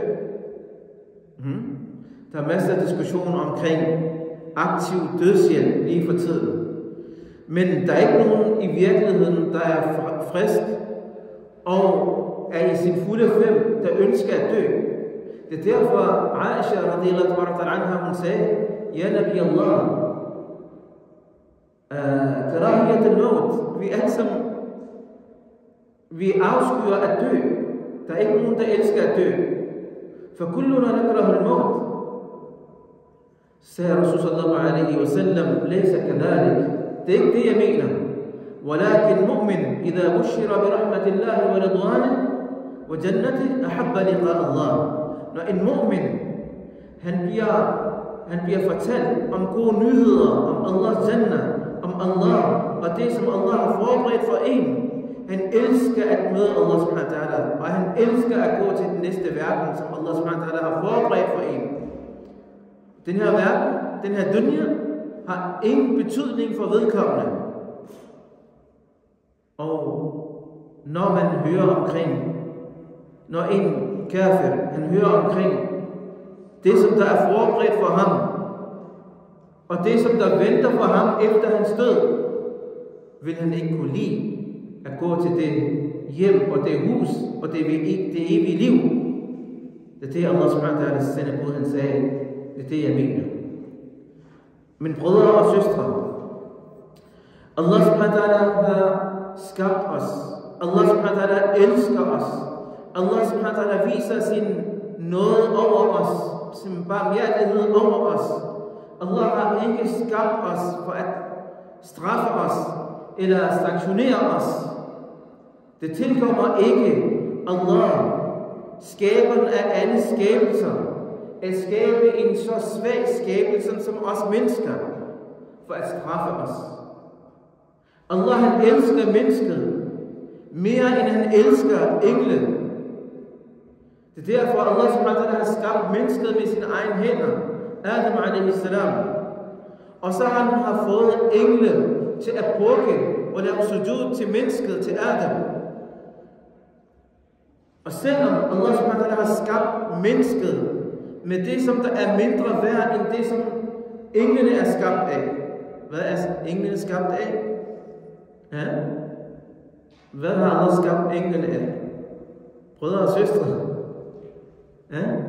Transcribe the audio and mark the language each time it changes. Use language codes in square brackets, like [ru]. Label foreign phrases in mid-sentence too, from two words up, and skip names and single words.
[da] Der er masser af diskussioner omkring aktiv dødshjælp lige for tiden. Men der er ikke nogen i virkeligheden, der er frisk og er i sin fulde fem, der ønsker at dø. Det er derfor Aisha [ar] رضي الله عنها, [da] hun sagde: [ar] يا نبي الله، كراهية الموت, [da] vi alle sammen, vi afskyer at dø. Der er ikke nogen, der elsker at dø. [ar] فكلنا نكره الموت. sagde رسول صلى الله عليه وسلم: ليس كذلك. [da] Det er ikke det, jeg mener. [ar] ولكن مؤمن إذا بشر برحمة الله ورضوانه وجنته أحب لقاء الله. [da] Når en mu'min, han bliver fortalt om gode nyheder, om Allahs jannah, om Allah og det, som Allah har forberedt for en. Han elsker at møde Allah [ar] سبحانه وتعالى, [da] og han elsker at gå til den næste verden, som Allah [ar] سبحانه وتعالى [da] har forberedt for en. Den her verden, den her dunya, har ingen betydning for vedkommende. Og når man hører omkring, når en kafir, han hører omkring det, som der er forberedt for ham, og det, som der venter for ham efter hans død, vil han ikke kunne lide at gå til det hjem og det hus og det evige liv. Det er det, Allah [ar] سبحانه وتعالى [da] sendte bud, han sagde, det er det, jeg mener. Men brødre og søstre, Allah [ar] سبحانه وتعالى [da] har skabt os. Allah [ar] سبحانه وتعالى [da] elsker os. Allah [ar] سبحانه وتعالى [da] viser sin nåde over os, sin barmhjertighed over os. Allah har ikke skabt os for at straffe os eller sanktionere os. Det tilkommer ikke Allah, skaberen af alle skabelser, at skabe en så svag skabelse som os mennesker, for at straffe os. Allah han elsker mennesket mere end han elsker engle. Det er derfor Allah [ar] سبحانه وتعالى [da] har skabt mennesket med sine egne hænder, Adam a.s. Og så har han fået engle til at bukke og lave sujud til mennesket, til Adam. Og selvom Allah [ar] سبحانه وتعالى [da] har skabt mennesket med det, som der er mindre værd end det, som englene er skabt af. Hvad er englene skabt af? Ja? Hvad har Allah skabt englene af? Brødre og søstre? Ja?